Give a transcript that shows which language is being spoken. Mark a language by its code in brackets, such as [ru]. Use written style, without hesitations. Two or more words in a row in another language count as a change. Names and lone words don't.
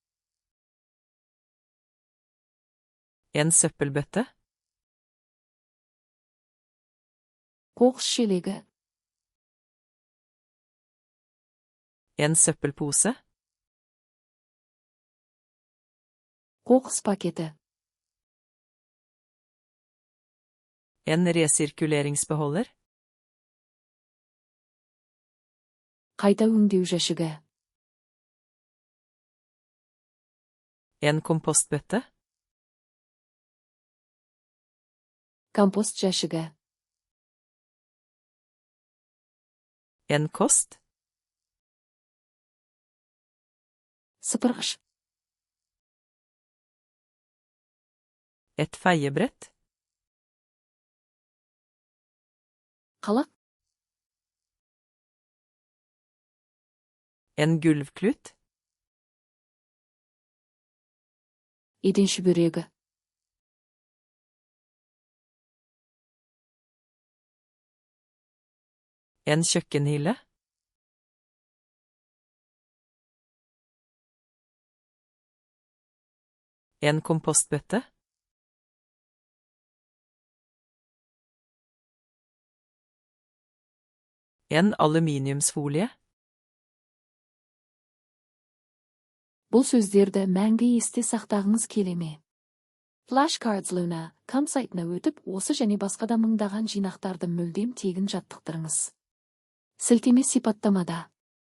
[no] En søppelbøtte. [kk] Қоқыс шелегі. [no] En søppelpose. [kk] Қоқыс пакеті. [no] En resirkuleringsbeholder. [kk] Қайта өңдеу жәшігі. [no] En kompostbøtte. [kk] Компост жәшігі. [no] En kost. [kk] Сыпырғыш. [no] Et feiebrett. [kk] Қалақ. [no] En gulvklut. [kk] Еден шүберегі. [no] En kjøkkenhylle. En kompostbøtte. En aluminiumsfolie. [kk] Бұл сөздерді мәңгі есте сақтағыңыз келе ме? Flashcards Luna.com сайтына өтіп, осы және басқа да мыңдаған жинақтарды мүлдем тегін жаттықтырыңыз. Сілтеме сипаттамада.